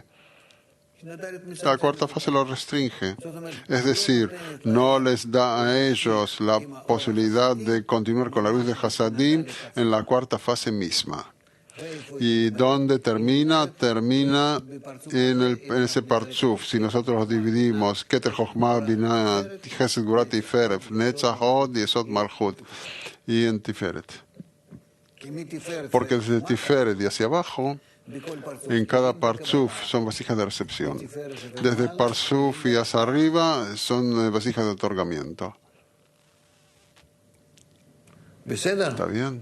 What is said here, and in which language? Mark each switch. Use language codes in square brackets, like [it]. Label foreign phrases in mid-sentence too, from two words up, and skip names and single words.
[es] La cuarta fase lo restringe. Es decir, no les da a ellos la posibilidad de continuar con la luz de Hasadim en la cuarta fase misma. ¿Y dónde termina? Termina en ese Partzuf. Si nosotros dividimos Keter Chochma, Binah, Chesed, Gvura, Tiferet, Netzach, Hod, Yesod, Malchut, y en Tiferet. Porque desde Tiferet y hacia abajo, en cada Partzuf son vasijas de recepción. Desde Partzuf y hacia arriba son vasijas de otorgamiento. ¿Está bien?